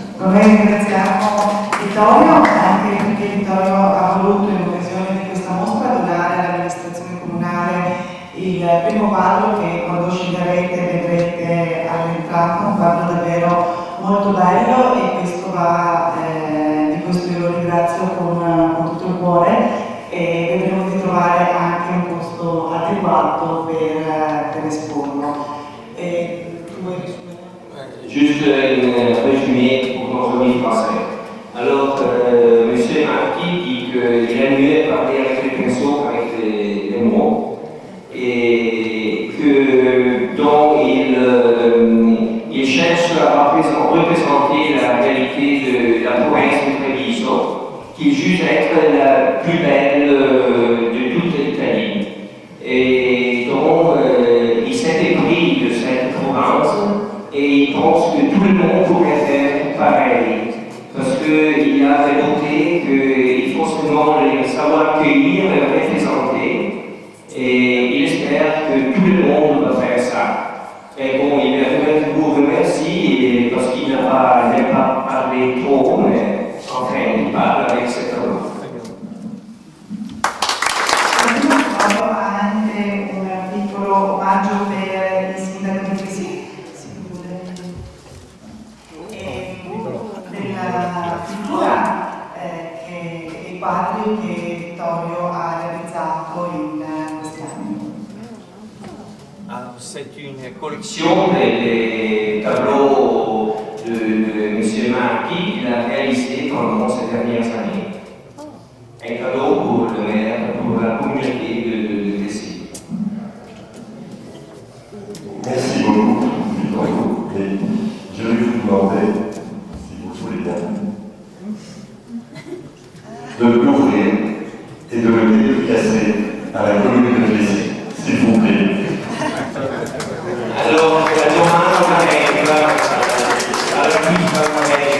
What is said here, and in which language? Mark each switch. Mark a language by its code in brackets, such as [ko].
[it] Vorrei ringraziamo Vittorio, anche perché Vittorio ha voluto in occasione di questa mostra donare all'amministrazione comunale il primo quadro che quando sceglierete vedrete all'entrata, un quadro davvero molto bello, e questo va, di questo io lo ringrazio con tutto il cuore, e vedremo di trovare anche un posto adeguato per esporlo. [fr] Juste un résumé pour qu'on se dise. Alors, M. Marquis dit qu'il aime mieux parler avec les pinceaux qu'avec les mots, et que donc il cherche à représenter la réalité de la province de Treviso, qu'il juge être la plus belle de toute l'Italie. Et donc, il s'est épris de cette province et il pense que tout le monde pourrait faire pareil. Parce qu'il a noté qu'il faut seulement savoir accueillir et représenter. Et il espère que tout le monde va faire ça. Et bon, il vous remercie parce qu'il n'aime pas parlé trop, mais enfin, il parle avec cet homme. [it] Anche un piccolo omaggio per il sindaco di Clessi della pittura e i quadri che Vittorio ha realizzato in questi anni. [fr] C'est une collection des tableaux de M. Marc Archi qu'il a réalisé pendant ces dernières années. Un cadeau pour le maire, pour la communauté de Clécy. Merci beaucoup, Victor. Et je vais vous demander, si vous le voulez bien, de l'ouvrir et de le dédicacer à la commune de Clécy, s'il vous plaît. [it] Alors, la domanda arriva all'artista America.